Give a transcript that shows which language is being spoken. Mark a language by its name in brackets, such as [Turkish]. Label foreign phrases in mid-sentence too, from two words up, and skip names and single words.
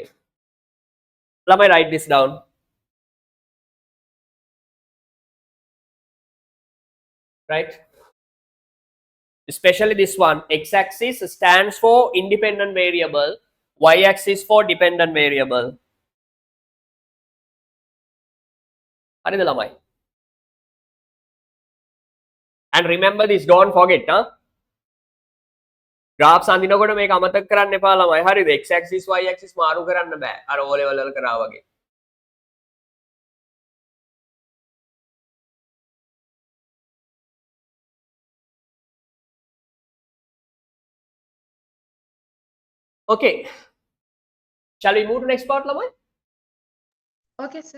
[English] Let me write this down. Right? Especially this one, x-axis stands for independent variable, y-axis for dependent variable. [Sinhala] හරිද ළමයි? [English] And remember this, don't forget, huh? [Sinhala] graphs අඳිනකොට මේක අමතක කරන්න එපා ළමයි. හරිද? [English] x-axis y-axis [Sinhala] මාරු කරන්න බෑ. අර O level වල කරා වගේ. [English] Okay. Shall we move to next part, ළමයි? Okay, sir.